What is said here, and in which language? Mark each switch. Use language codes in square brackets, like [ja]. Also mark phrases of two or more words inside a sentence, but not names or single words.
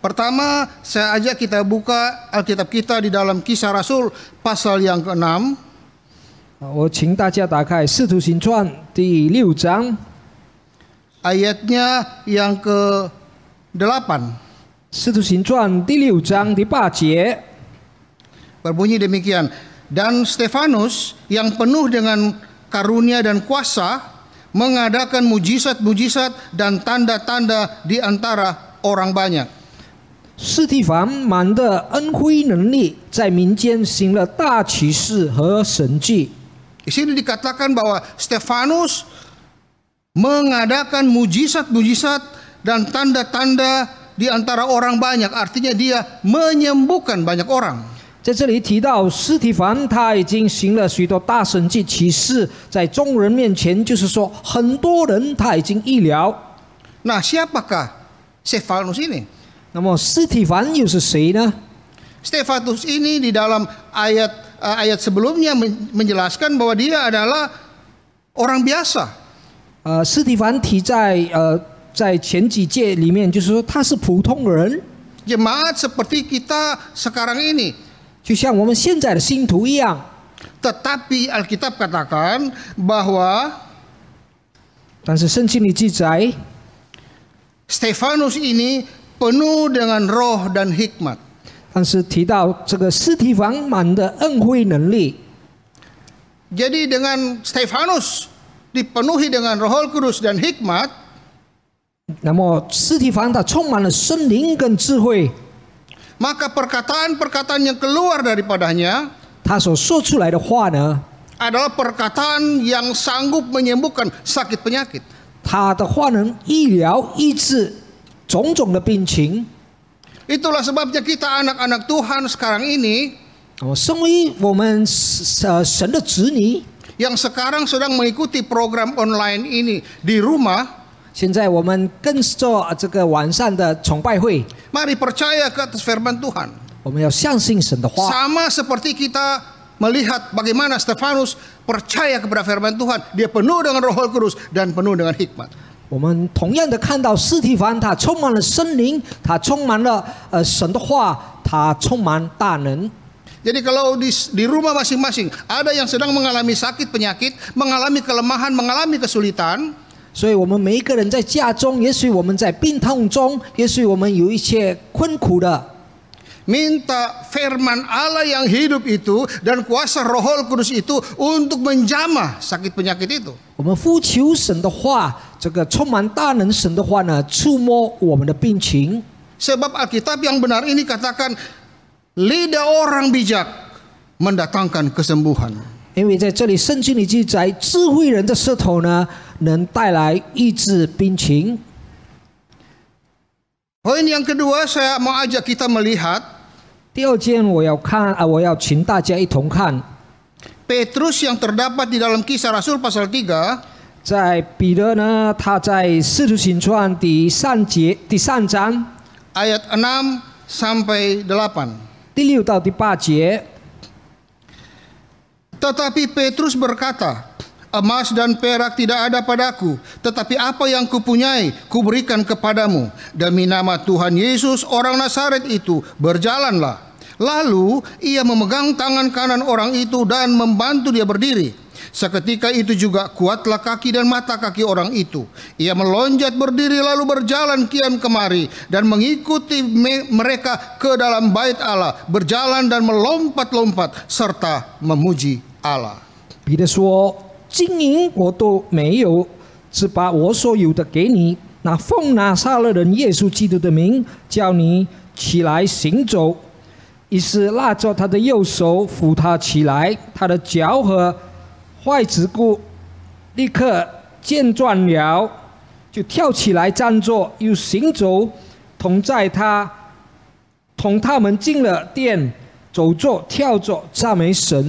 [id] Pertama, saya ajak kita buka Alkitab kita di dalam Kisah Rasul pasal yang ke-6. [zh] 我请大家打开《使徒行传》第6章， [id] ayatnya yang ke-8. [zh] 《使徒行传》第6章第8节， [id] Berbunyi demikian, dan Stefanus yang penuh dengan karunia dan kuasa mengadakan mujizat-mujizat dan tanda-tanda di antara orang banyak. [zh] 司提反满的恩惠能力，在民间行了大奇事和神迹。 [id] Di sini dikatakan bahwa Stefanus mengadakan mujizat-mujizat dan tanda-tanda di antara orang banyak. Artinya dia menyembuhkan banyak orang. [zh] 在这里提到司提反，他已经行了许多大神迹奇事，在众人面前，就是说很多人他已经医疗。 [id] Nah, siapakah Stefanus ini? [zh] 那么司提反又是谁呢？ [id] Stefanus ini di dalam ayat sebelumnya menjelaskan bahwa dia adalah orang biasa. [zh] 司提反提在前几节里面，就是说他是普通人， [id] Jemaat seperti kita sekarang ini. [zh] 就像我们现在的信徒一样。 [id] Tetapi Alkitab katakan bahwa [zh] 但是圣经里记载， [id] Stefanus ini penuh dengan roh dan hikmat. [zh] 但是提到这个司提反满的恩惠能力。 [id] Jadi dengan Stefanus dipenuhi dengan Roh Kudus dan hikmat, [zh] 那么司提反他充满了圣灵跟智慧， [id] maka perkataan-perkataan yang keluar daripadanya [zh] 他所说出来的话呢， [id] adalah perkataan yang sanggup menyembuhkan sakit penyakit. [zh] 他的话能医疗医治种种的病情。 [id] Itulah sebabnya kita anak-anak Tuhan sekarang ini [zh] 身为我们神的子女， [id] yang sekarang sedang mengikuti program online ini di rumah, [zh] 现在我们跟着这个晚上的崇拜会， [id] mari percaya ke atas firman Tuhan. [zh] 我们要相信神的话。 [id] Sama seperti kita melihat bagaimana Stefanus percaya kepada firman Tuhan, dia penuh dengan Roh Kudus dan penuh dengan hikmat. [zh] 我们同样的看到司提反，他充满了圣灵，他充满了神的话，他充满大能。 [id] Jadi kalau di rumah masing-masing ada yang sedang mengalami sakit penyakit, mengalami kelemahan, mengalami kesulitan, [zh] 所以我们每一个人在家中，也许我们在病痛中，也许我们有一些困苦的， [id] minta firman Allah yang hidup itu dan kuasa Roh Kudus itu untuk menjamah sakit penyakit itu. [zh] 我们呼求神的话，这个充满大能神的话呢，触摸我们的病情。 [id] Sebab Alkitab yang benar ini katakan lidah orang bijak mendatangkan kesembuhan. [zh] 因为在这里圣经里记载，智慧人的舌头呢，能带来医治病情。 [id] Poin yang kedua saya mau ajak kita melihat [zh] 第二件我要请大家一同看， [id] Petrus yang terdapat di dalam Kisah Rasul pasal 3 [zh] 在彼得呢，他在《使徒行传》第3章 [id] ayat 6 sampai 8. [zh] 第6到第8节。 [id] Tetapi Petrus berkata, emas dan perak tidak ada padaku, tetapi apa yang kupunyai kuberikan kepadamu. Demi nama Tuhan Yesus orang Nazaret itu berjalanlah. Lalu ia memegang tangan kanan orang itu dan membantu dia berdiri. Seketika itu juga kuatlah kaki dan mata kaki orang itu. Ia melonjat berdiri lalu berjalan kian kemari dan mengikuti mereka ke dalam bait Allah, berjalan dan melompat-lompat serta memuji Allah. [zh] 彼得说：“金银我都没有，只把我所有的给你。那奉拿撒勒人耶稣基督的名，叫你起来行走。” 于是拉着他的右手扶他起来，他的脚和踝子骨立刻健壮了，就跳起来站着，又行走，同他们进了殿，走着跳着赞美神。